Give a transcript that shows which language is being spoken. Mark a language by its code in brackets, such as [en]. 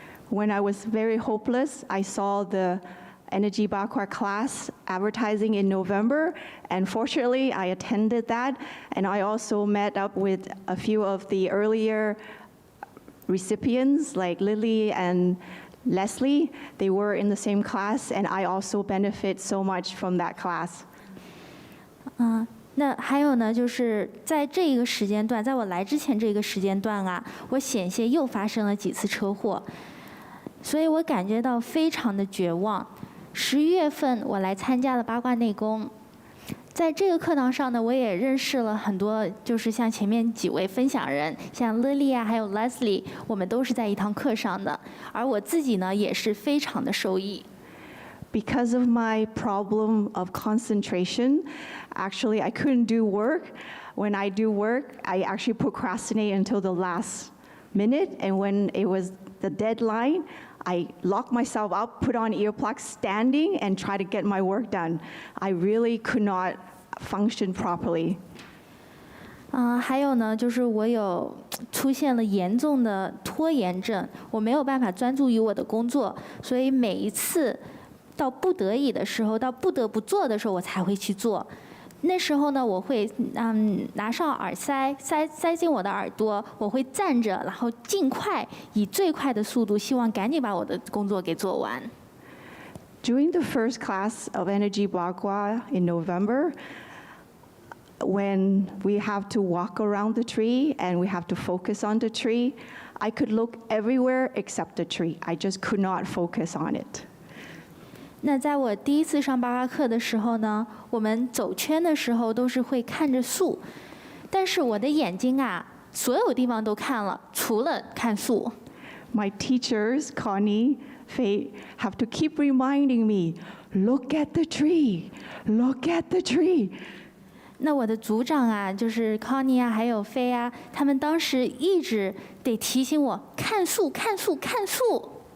[en] When I was very hopeless, I saw the Energy Bakwa class advertising in November, and fortunately I attended that, and I also met up with a few of the earlier recipients like Lily and Leslie. They were in the same class, and I also benefit so much from that class. [zh] 那还有呢，就是在这一个时间段，在我来之前这个时间段啊，我险些又发生了几次车祸，所以我感觉到非常的绝望。 11月份我来参加了八卦内功，在这个课堂上呢，我也认识了很多，就是像前面几位分享人，像 Lily 啊，还有 Leslie， 我们都是在一堂课上的，而我自己呢，也是非常的受益。 [en] Because of my problem of concentration, actually I couldn't do work. When I do work, I actually procrastinate until the last minute, and when it was the deadline, I lock myself up, put on earplugs, standing, and try to get my work done. I really could not function properly. [zh] 还有呢，就是我有出现了严重的拖延症，我没有办法专注于我的工作，所以每一次到不得已的时候，到不得不做的时候，我才会去做。那时候呢，我会拿上耳塞，塞进我的耳朵，我会站着，然后尽快以最快的速度，希望赶紧把我的工作给做完。 [en] During the first class of Energy Bakwa in November, when we have to walk around the tree and we have to focus on the tree, I could look everywhere except the tree. I just could not focus on it. [zh] 那在我第一次上八卦课的时候呢，我们走圈的时候都是会看着树，但是我的眼睛啊，所有地方都看了，除了看树。 [en] My teachers, Connie, Faye, have to keep reminding me, look at the tree, look at the tree. [zh] 那我的组长啊，就是 Connie 啊，还有飞啊，他们当时一直得提醒我看树，看树，看树。